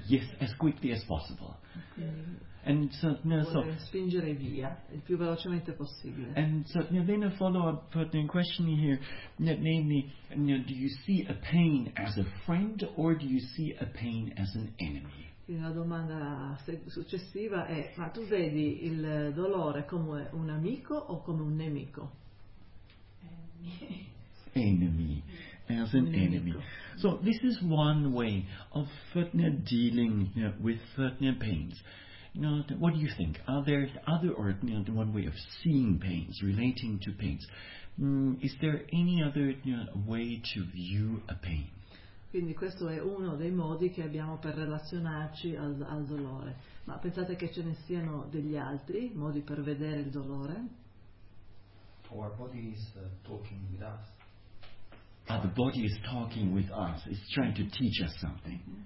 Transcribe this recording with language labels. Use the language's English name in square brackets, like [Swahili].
[English] Yes, as quickly as possible. Okay. And so, [Italian] spingere via il più velocemente possibile. [English] And so, then a follow-up question here, namely, do you see a pain as a friend or do you see a pain as an enemy? [Italian] La domanda successiva è: ma tu vedi il dolore come un amico o come un nemico? [English] Enemy. As an enemy. So this is one way of dealing with pains. Now, what do you think? Are there other or one way of seeing pains, relating to pains? Is there any other way to view a pain? [Italian] Quindi questo è uno dei modi che abbiamo per relazionarci al dolore. Ma pensate che ce ne siano degli altri modi per vedere il dolore? [English] Our body is talking with us. Ah, the body is talking with us. It's trying to teach us something.